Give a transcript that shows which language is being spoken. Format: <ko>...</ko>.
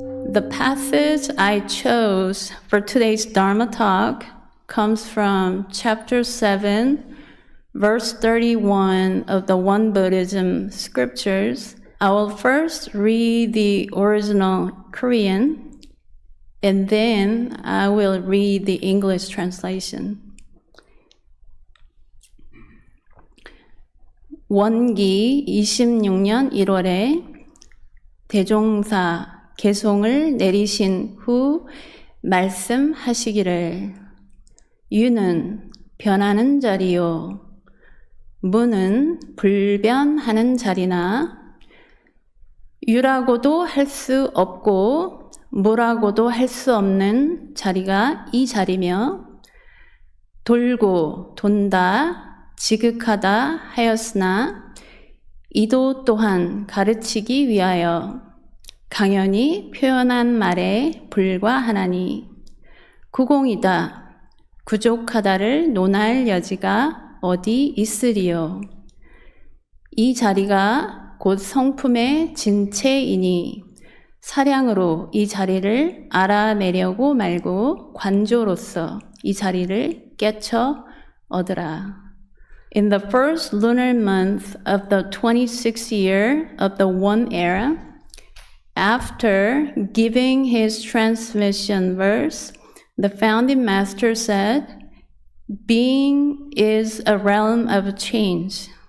<en>The passage I chose for today's Dharma talk comes from chapter 7, verse 31 of the One Buddhism scriptures. I will first read the original Korean, and then I will read the English translation.</en> <ko>원기 26년 1월에 대종사 개송을 내리신 후 말씀하시기를 유는 변하는 자리요 무는 불변하는 자리나 유라고도 할 수 없고 무라고도 할 수 없는 자리가 이 자리며 돌고 돈다 지극하다 하였으나 이도 또한 가르치기 위하여 강연히 표현한 말에 불과하나니 구공이다 부족하다를 논할 여지가 어디 있으리요. 이 자리가 곧 성품의 진체이니 사량으로 이 자리를 알아내려고 말고 관조로서 이 자리를 깨쳐 얻으라.</ko> <en>In the first lunar month of the 26th year of the One Era, after giving his transmission verse, the founding master said, being is a realm of change.</en>